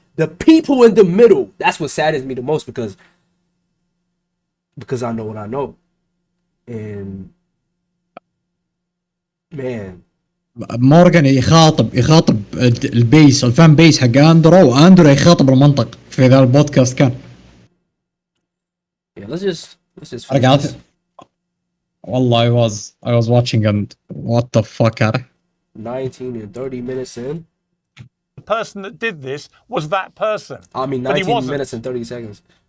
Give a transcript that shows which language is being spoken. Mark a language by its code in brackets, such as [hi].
[en] The people in the middle, that's what saddens me the most, because I know what I know, and man, [ar] مورغان يخاطب البيس الفان بيس حق اندرو، واندرو يخاطب المنطق في ذا البودكاست كان. [en] Yeah, let's just [ar] رجعت والله [en] I was watching and what the fuck 19 and 30 minutes in. The person that did this was that person. I mean, 19 minutes and 30 seconds.